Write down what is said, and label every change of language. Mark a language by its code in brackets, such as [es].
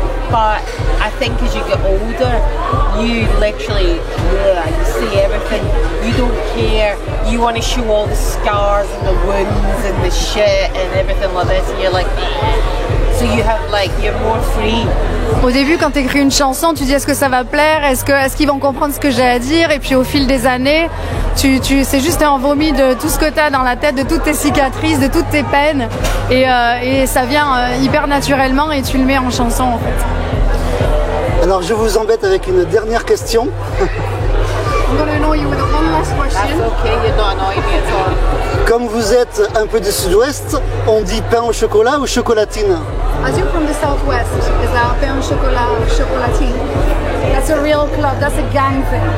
[en] But I think as you get older, you literally, you see everything. You don't care. You want to show all the scars and the wounds and the shit and everything like this, and you're like, so you have you're more free. [fr] Au début, quand tu écris une chanson, tu dis est-ce que ça va plaire, est-ce qu'ils vont comprendre ce que j'ai à dire, et puis au fil des années, c'est juste un vomi de tout ce que tu as dans la tête, de toutes tes cicatrices, de toutes tes peines, et ça vient hyper naturellement et tu le mets en chanson en fait. Alors je vous embête avec une dernière question. [en] I'm going to annoy you with one last question. That's okay, you're not annoying me at all. [fr] Comme vous êtes un peu du sud-ouest, on dit pain au chocolat ou chocolatine? [en] As you're from the southwest, is that pain au chocolat or chocolatine? That's a real club, that's a gang thing.